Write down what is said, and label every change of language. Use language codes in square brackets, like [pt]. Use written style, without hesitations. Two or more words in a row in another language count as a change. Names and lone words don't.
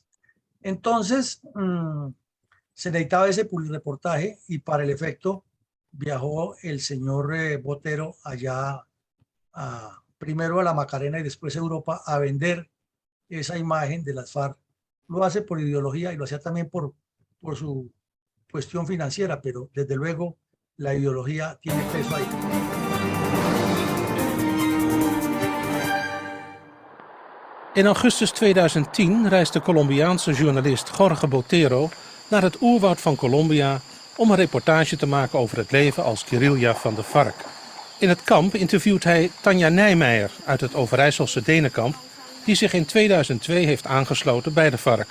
[es] Entonces, se necesitaba ese publireportaje y para el efecto viajó el señor Botero allá primero a la Macarena y después a Europa a vender esa imagen de las FARC. Lo hace por ideología y lo hacía también por su cuestión financiera, pero desde luego la ideología tiene peso ahí. [nl] In augustus 2010 reist de Colombiaanse journalist Jorge Botero naar het oerwoud van Colombia om een reportage te maken over het leven als guerrilla van de FARC. In het kamp interviewt hij Tanja Nijmeijer uit het Overijsselse Denenkamp, die zich in 2002 heeft aangesloten bij de FARC.